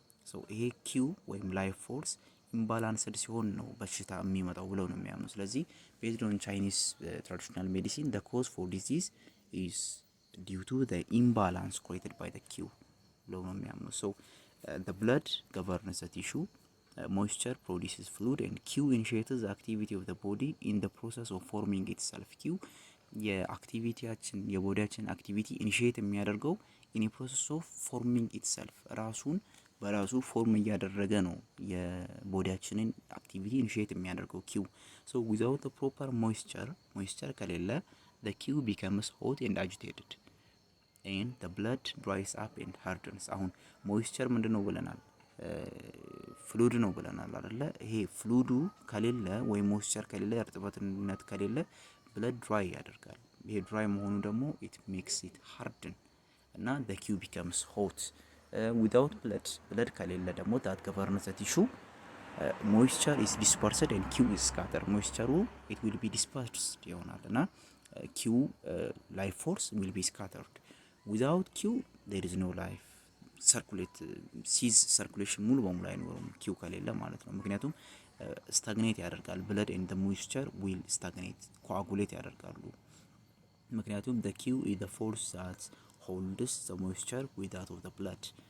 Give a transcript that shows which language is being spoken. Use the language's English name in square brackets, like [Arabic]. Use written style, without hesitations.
[English] so ይሄ Q ወይም life force imbalanced ሲሆን ነው በሽታ የሚመጣው [Amharic] ብለው ነው የሚያምኑ። ስለዚህ [English] based on Chinese traditional medicine the cause for disease is due to the imbalance created by the Q [Amharic] ብለው ነው የሚያምኑ። [English] so the blood governs the tissue, moisture produces fluid and Q initiates the activity of the body in the process of forming itself. [Amharic] Q የአክቲቪቲያችን የቦዲያችን አክቲቪቲ ኢኒሺየት የሚያደርገው [English] in a process of forming itself [Amharic] ራሱን በራሱ ፎርም እያደረገ ነው የቦዲያችንን አክቲቪቲ ኢኒሺየት የሚያደርገው Q. [English] so without the proper moisture [Amharic] ከሌለ [English] the Q becomes hot and agitated and the blood dries up and hardens. [Amharic] አሁን ሞይስቸር ምንድነው ብለናል? ፍሉድ ነው ብለናል አይደለ? ይሄ ፍሉዱ ከሌለ ወይ ሞይስቸር ከሌለ እርጥበትነት ከሌለ blood dry ያደርጋል። ይሄ dry መሆኑ ደግሞ [English] it makes it harden [Amharic] እና [English] the Q becomes hot. without blood [Amharic] ከሌለ ደግሞ [English] that governs the tissue, moisture is dispersed and Q is scattered. ሞይስቸሩ it will be dispersed [Amharic] ይሆናል እና [English] Q life force will be scattered. without Q there is no life circulate sees circulation [Amharic] ሙሉ በሙሉ አይኖርም Q ከሌለ ማለት ነው። [English] ምክንያቱም stagnate [Amharic] ያደርጋል [English] blood and the moisture will stagnate coagulate [Amharic] ያደርጋሉ። ምክንያቱም [English] the Q is the force that holds the moisture with that of the blood.